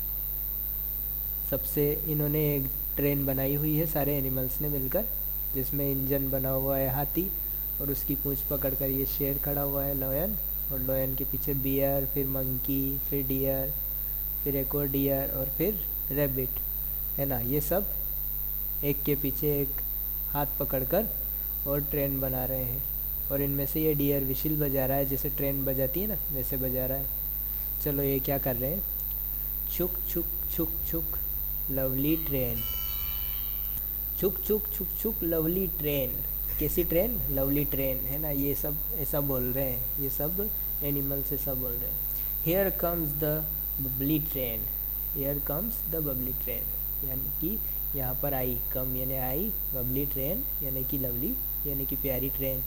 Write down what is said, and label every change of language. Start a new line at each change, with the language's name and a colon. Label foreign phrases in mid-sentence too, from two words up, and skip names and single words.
Hindi: सबसे इन्होंने एक ट्रेन बनाई हुई है सारे एनिमल्स ने मिलकर, जिसमें इंजन बना हुआ है हाथी और उसकी पूंछ पकड़कर ये शेर खड़ा हुआ है लॉयन, और लॉयन के पीछे बियर, फिर मंकी, फिर डियर, फिर एक और डियर और फिर रैबिट है ना। ये सब एक के पीछे एक हाथ पकड़कर और ट्रेन बना रहे हैं। और इनमें से ये डियर विशिल बजा रहा है, जैसे ट्रेन बजाती है ना वैसे बजा रहा है। चलो ये क्या कर रहे हैं। छुक छुक छुक छुक
English: lovely train,
Hindi: छुक छुक छुक छुक
English: lovely train.
Hindi: कैसी ट्रेन?
English: lovely train
Hindi: है ना। ये सब ऐसा बोल रहे हैं, ये सब एनिमल्स ऐसा बोल रहे हैं।
English: here comes the bubbly train, here comes the bubbly train
Hindi: यानी कि यहाँ पर आई, कम यानी आई,
English: bubbly train
Hindi: यानी कि लवली यानी कि प्यारी ट्रेन।